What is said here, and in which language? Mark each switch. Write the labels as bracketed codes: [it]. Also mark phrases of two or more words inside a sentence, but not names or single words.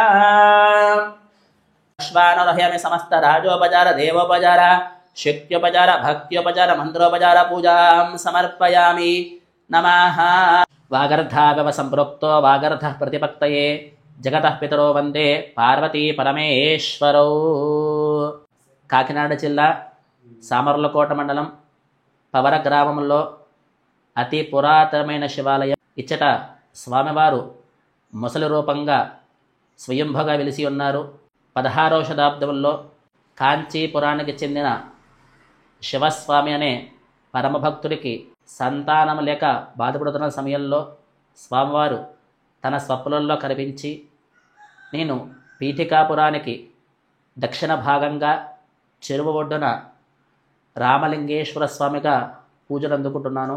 [sa] अश्वानोरहयामि समस्त राजोपचार देवोपचार शक्त्योपचार भक्त्योपचार मंत्रोपचार पूजां समर्पयामि नमः वागर्धावव संप्रोक्तो वागर्धः प्रतिपत्तये जगतः पितरो वंदे पार्वती परमेश्वरौ [te] కాకినాడ జిల్లా సామర్లకోట మండలం పవర గ్రామంలో అతి పురాతనమైన శివాలయం ఇచ్చట స్వామివారు ముసలి రూపంగా స్వయంభుగా వెలిసి ఉన్నారు. 16వ శతాబ్దంలో కాంచీపురానికి చెందిన శివస్వామి అనే పరమభక్తుడికి సంతానం లేక బాధపడుతున్న సమయంలో స్వామివారు తన స్వప్నంలో కనిపించి నేను పీఠికాపురానికి దక్షిణ భాగంగా చెరువు ఒడ్డున రామలింగేశ్వర స్వామిగా పూజలు అందుకుంటున్నాను.